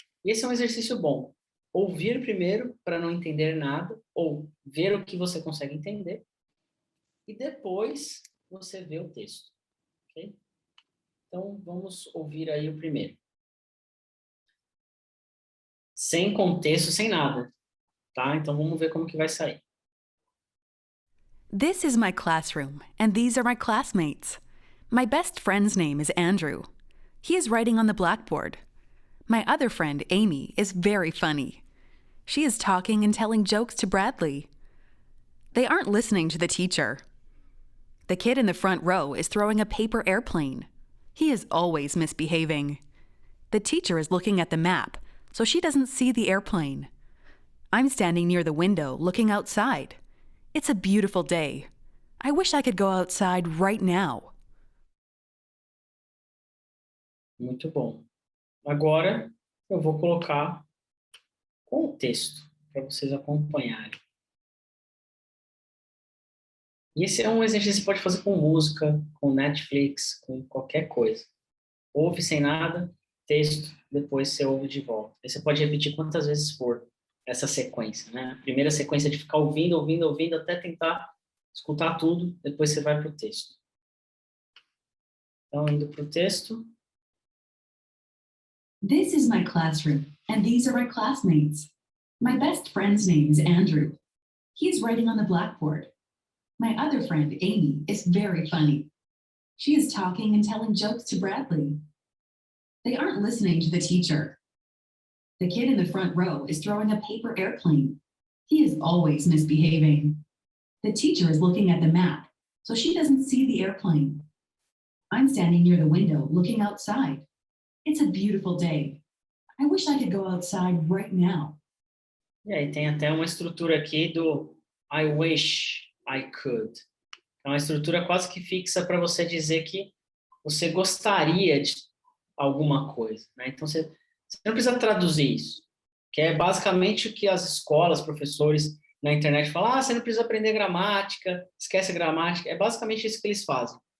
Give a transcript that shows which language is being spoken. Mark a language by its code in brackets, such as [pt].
[pt] E esse é um exercício bom. Ouvir primeiro para não entender nada, ou ver o que você consegue entender, e depois você vê o texto. Okay? Então, vamos ouvir aí o primeiro. Sem contexto, sem nada. Tá? Então, vamos ver como que vai sair. [en] This is my classroom, and these are my classmates. My best friend's name is Andrew. He is writing on the blackboard. My other friend, Amy, is very funny. She is talking and telling jokes to Bradley. They aren't listening to the teacher. The kid in the front row is throwing a paper airplane. He is always misbehaving. The teacher is looking at the map, so she doesn't see the airplane. I'm standing near the window looking outside. It's a beautiful day. I wish I could go outside right now. [pt] Muito bom. Agora, eu vou colocar contexto para vocês acompanharem. E esse é um exercício que você pode fazer com música, com Netflix, com qualquer coisa. Ouve sem nada, texto, depois você ouve de volta. Aí você pode repetir quantas vezes for essa sequência, né? A primeira sequência é de ficar ouvindo, ouvindo, ouvindo, até tentar escutar tudo, depois você vai para o texto. Então, indo para o texto. [en] This is my classroom, and these are my classmates. My best friend's name is Andrew. He is writing on the blackboard. My other friend, Amy, is very funny. She is talking and telling jokes to Bradley. They aren't listening to the teacher. The kid in the front row is throwing a paper airplane. He is always misbehaving. The teacher is looking at the map, so she doesn't see the airplane. I'm standing near the window looking outside. It's a beautiful day. I wish I could go outside right now. [pt] E aí tem até uma estrutura aqui do [en] I wish I could. [pt] É uma estrutura quase que fixa para você dizer que você gostaria de alguma coisa, né? Então, você não precisa traduzir isso, que é basicamente o que as escolas, professores na internet falam, você não precisa aprender gramática, esquece a gramática, é basicamente isso que eles fazem.